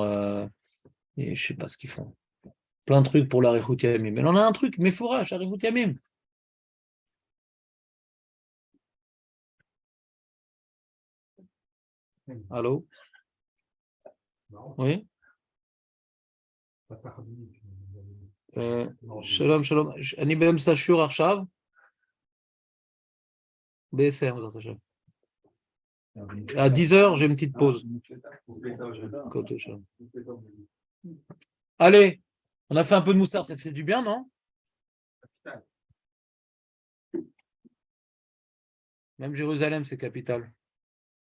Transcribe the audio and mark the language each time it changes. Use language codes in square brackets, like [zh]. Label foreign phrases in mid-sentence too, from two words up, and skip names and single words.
[fr] Et je sais pas ce qu'ils font. Plein de trucs pour la Yamim. Mais on a un truc, mais fourrage, la Yamim. Allô? Non, Oui? pas tardi. [he] שלום, שלום. אני באמצע שיעור עכשיו, ב-10, בעזרת השם. [fr] À 10 heures, j'ai une petite pause. Côté shalom. Allez, on a fait un peu de moussard, ça fait du bien, non? Même Jérusalem, c'est capital.